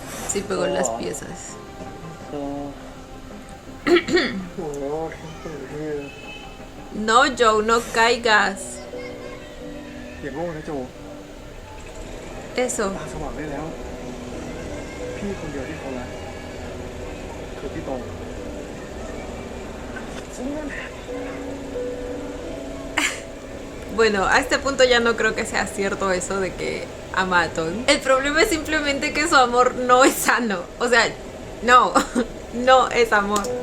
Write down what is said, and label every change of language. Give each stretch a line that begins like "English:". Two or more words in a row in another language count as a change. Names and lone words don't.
Spanish: Sí pegó las piezas.
Thai: โอ้โหเฮีย
Spanish: No, Joe, no caigas.
Thai: อย่างโง่นะโจ
Spanish: Eso.
Thai: ตาสว่างได้แล้ว พี่คนเดียวที่เขารักคือพี่ตรง
Spanish: Bueno, a este punto ya no creo que sea cierto eso de que ama a Tom. El problema es simplemente que su amor no es sano. O sea, no, no es amor.